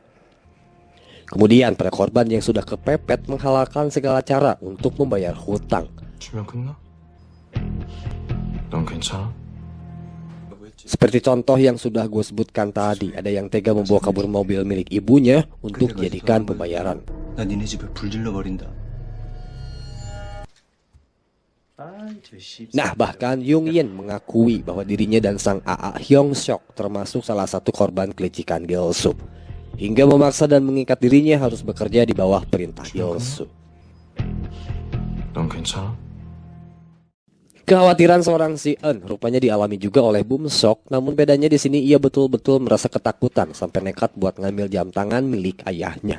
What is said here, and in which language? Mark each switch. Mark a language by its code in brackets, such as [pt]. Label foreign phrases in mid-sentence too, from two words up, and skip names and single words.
[id] Kemudian para korban yang sudah kepepet menghalalkan segala cara untuk membayar hutang. Seperti contoh yang sudah gue sebutkan tadi, ada yang tega membawa kabur mobil milik ibunya untuk dijadikan pembayaran. [ko] 나 니네 집에 불 질러버린다. [id] Nah, bahkan Yung-in mengakui bahwa dirinya dan sang AA Hyung Sok termasuk salah satu korban kelicikan Gil-soo, hingga memaksa dan mengikat dirinya harus bekerja di bawah perintah Gil-soo. Kekhawatiran seorang Si-eun rupanya dialami juga oleh Bum Sok, namun bedanya di sini ia betul-betul merasa ketakutan sampai nekat buat ngambil jam tangan milik ayahnya.